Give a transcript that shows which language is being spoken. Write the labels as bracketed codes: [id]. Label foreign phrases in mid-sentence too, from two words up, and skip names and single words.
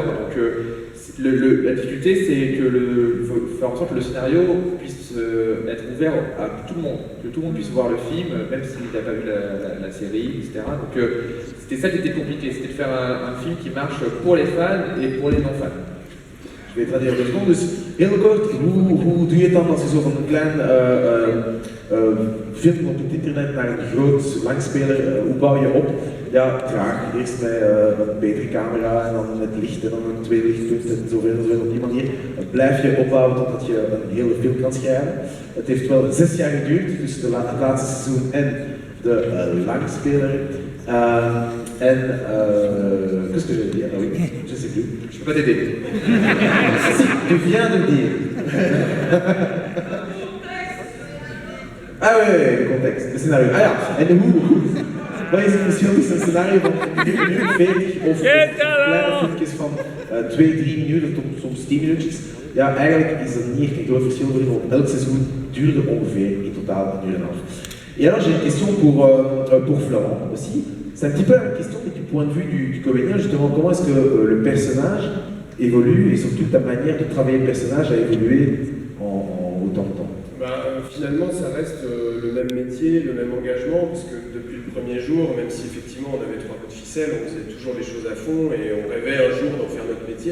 [fr] Donc, la difficulté, c'est que faut faire en sorte que le scénario puisse être ouvert à tout le monde, que tout le monde puisse voir le film, même s'il n'a pas vu la série, etc. Donc, c'était ça qui était compliqué, c'était de faire un film qui marche pour les fans et pour les non-fans. Je vais traduire 2 secondes. [nl] Dus heel kort, hoe doe je het dan als je zo van een klein film op het internet naar een groot langspeler, hoe bouw je op? Ja, traag. Eerst met een betere camera en dan met licht en dan een tweede lichtpunt en zoveel op die manier. Blijf je opbouwen totdat je een hele film kan schrijven. Het heeft wel 6 jaar geduurd, dus het laatste seizoen en de langspeler. [fr] Qu'est-ce que j'allais dire? Ah oui, je sais plus. Je peux pas t'aider. Si, tu viens de le dire. Ah ouais, le contexte, le scénario. [nl] Ah ja, en wat is het verschil tussen een scenario van 1 minuut 40 of kleine filmpjes van 2-3 minuten tot soms 10 minuutjes? Ja, eigenlijk is er niet echt een groot verschil voor, want elk seizoen duurde ongeveer in totaal 1 uur en een half. [fr] Et alors j'ai une question pour Florent aussi. C'est un petit peu la question mais du point de vue du comédien, justement, comment est-ce que le personnage évolue et surtout ta manière de travailler le personnage a évolué en autant de temps? Finalement, ça reste le même métier, le même engagement, parce que depuis le premier jour, même si effectivement on avait 3 coups de ficelle, on faisait toujours les choses à fond et on rêvait un jour d'en faire notre métier.